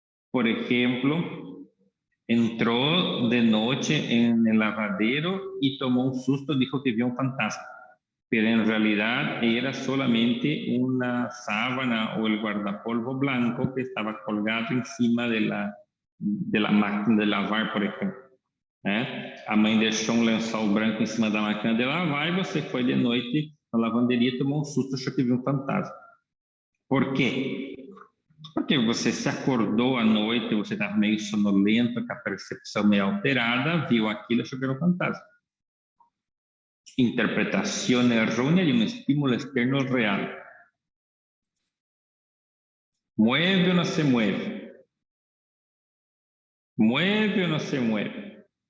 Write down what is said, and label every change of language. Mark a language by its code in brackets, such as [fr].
[es] Por ejemplo, entró de noche en el lavadero y tomó un susto, dijo que vio un fantasma. Pero en realidad era solamente una sábana o el guardapolvo blanco que estaba colgado encima de la máquina de lavar, por ejemplo. [pt] A mãe deixou um lençol branco em cima da máquina de lavar e você foi de noite na lavanderia e tomou um susto, achou que viu um fantasma. Por quê? Porque você se acordou à noite, você estava meio sonolento, com a percepção meio alterada, viu aquilo e achou que era um fantasma. [es] Interpretación errónea de un estímulo externo real. ¿Mueve o no se mueve? ¿Mueve o no se mueve?